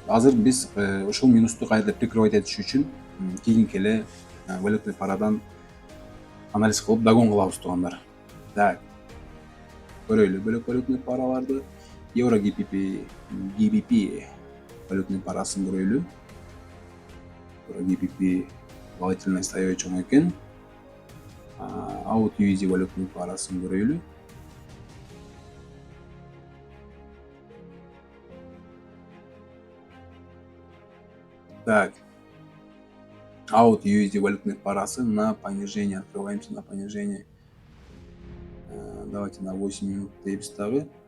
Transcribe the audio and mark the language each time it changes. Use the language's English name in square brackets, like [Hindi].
[Kyrgyz] Азыр биз ушул минусту кайра прикрывать этиш үчүн кийинки эле валютный парадан анализ кылып дагон кылабыз туугандар. Так. Көрөлү бөлөк валютный параларды. Евро GBP валютный парасын көрөлү. Евро GBP волатильность аябай чоң экен. AUD USD валютный парасын көрөлү. Так. AUD USD валютный парасы [Russian] на понижение. Открываемся на понижение. Давайте на 8 минут [Kyrgyz] дейбиз дагы.